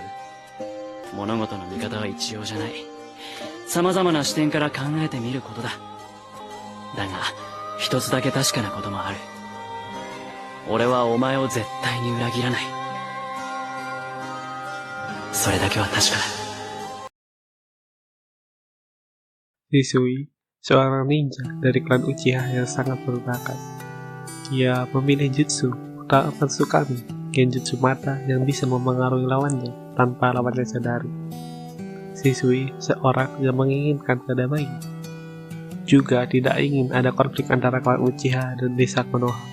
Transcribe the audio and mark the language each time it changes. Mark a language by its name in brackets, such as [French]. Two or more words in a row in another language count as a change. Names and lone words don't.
[Japanese] 物事の見方は一様じゃない。様々な視点から考えてみることだ。だが、一つだけ確かなこともある。俺はお前を絶対に裏切らない。それだけは確かだ。 [Indonesian] Hisui, seorang ninja dari klan Uchiha yang sangat berbakat. Ia memilih jutsu Matsukami, genjutsu mata yang bisa memengaruhi lawannya tanpa lawannya sadari. Hisui seorang yang menginginkan kedamaian, juga tidak ingin ada konflik antara klan Uchiha dan desa Konoha.